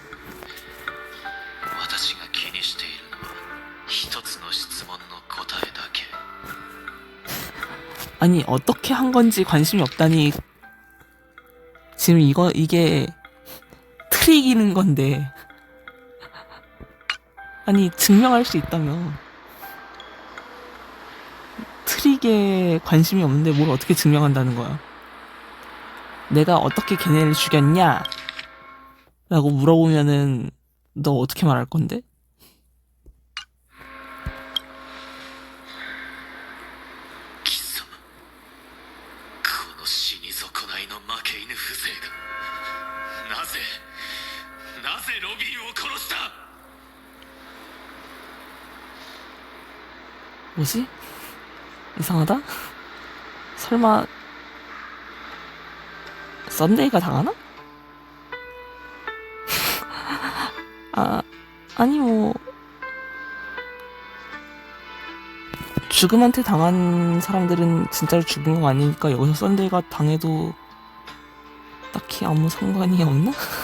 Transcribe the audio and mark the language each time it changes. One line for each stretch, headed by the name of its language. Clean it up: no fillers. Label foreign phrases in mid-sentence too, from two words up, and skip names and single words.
Japanese: 私が気にしているのは一つの質問の答えだけ。
Korean: 아니 어떻게 한 건지 관심이 없다니. 지금 이게 트릭이는 건데. 아니 증명할 수 있다며. 트릭에 관심이 없는데 뭘 어떻게 증명한다는 거야. 내가 어떻게 걔네를 죽였냐? 라고 물어보면은 너 어떻게 말할 건데?
Japanese: 貴様、この死に損ないの負け犬風情がなぜロビンを殺した。
Korean: 뭐지? 이상하다? 설마 썬데이가 당하나? 아니 뭐 죽음한테 당한 사람들은 진짜로 죽은 거 아니니까 여기서 썬데이가 당해도 딱히 아무 상관이 없나?